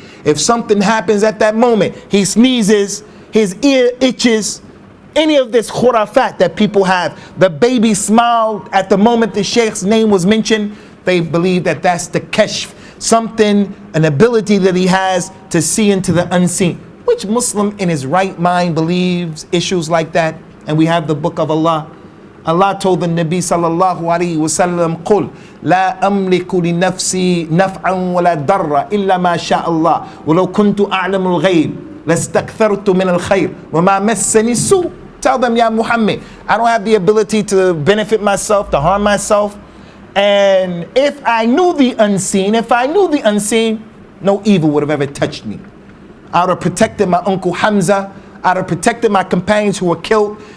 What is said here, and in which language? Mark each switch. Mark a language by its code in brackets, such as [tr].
[en] If something happens at that moment, he sneezes, his ear itches, any of this khurafat that people have, the baby smiled at the moment the sheikh's name was mentioned, they believe that that's the kashf, something, an ability that he has to see into the unseen. Which Muslim in his right mind believes issues like that? And we have the book of Allah. Allah told the Nabi sallallahu alayhi wa sallam, [ar] قُلْ لَا أَمْلِكُ لِنَفْسِي نَفْعًا وَلَا ضَرًّا إِلَّا مَا شَاءَ اللَّهُ وَلَوْ كُنْتُ أَعْلَمُ الْغَيْبِ لَاسْتَكْثَرْتُ مِنَ الْخَيْرِ وَمَا مَسَّنِي السُّوءُ. [en] Tell them, Ya Muhammad, I don't have the ability to benefit myself, to harm myself. And if I knew the unseen, no evil would have ever touched me. I would have protected my uncle Hamza. I would have protected my companions who were killed.